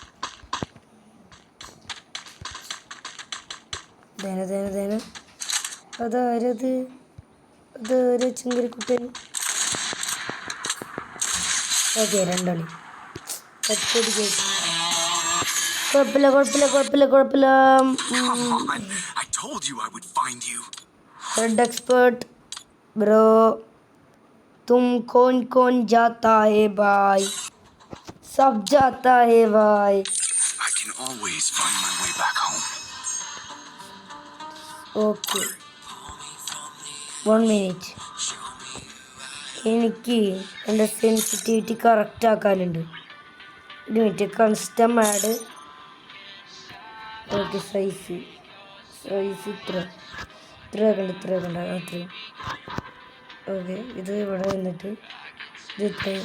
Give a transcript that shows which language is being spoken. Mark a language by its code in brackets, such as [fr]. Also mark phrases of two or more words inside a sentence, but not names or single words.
[ml] ദേന അതാരത്? ചിങ്കരിക്കുട്ടൻ. ഓക്കെ രണ്ടാളി. കുഴപ്പമില്ല. [en] red expert bro [hi] तुम कौन जाता है भाई? सब जाता है भाई. [en] I can always find my way back home. Okay. 1 minute. [ml] എനിക്ക് എൻ്റെ [en] sensitivity correct [ml] ആക്കാനുണ്ട്. ഒരു മിനിറ്റ് [en] custom add. okay size [ml] ഇത്ര ആക്കണ്ട അത്രയും. ഓക്കെ ഇത് ഇവിടെ വന്നിട്ട് ഇത് ഇത്രയും.